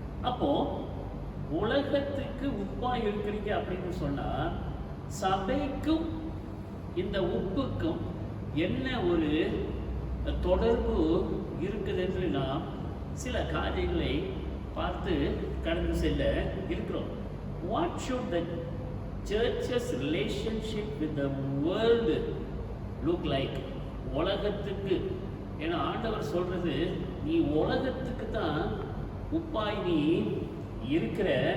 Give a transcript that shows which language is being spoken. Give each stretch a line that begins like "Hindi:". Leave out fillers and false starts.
Tamil: அப்போ உலகத்துக்கு உப்பாய் இருக்கிறீங்க அப்படின்னு சொன்னா சபைக்கும் இந்த உப்புக்கும் என்ன ஒரு தொடர்பு இருக்குது என்று நாம் சில காரியங்களை பார்த்து கடந்து செல்ல இருக்கிறோம்.
English: What should the church's relationship with the world look like?
Tamil: உலகத்துக்கு, ஏன்னா ஆண்டவர் சொல்றது, நீ உலகத்துக்கு தான் உப்பாய் நீ இருக்கிற.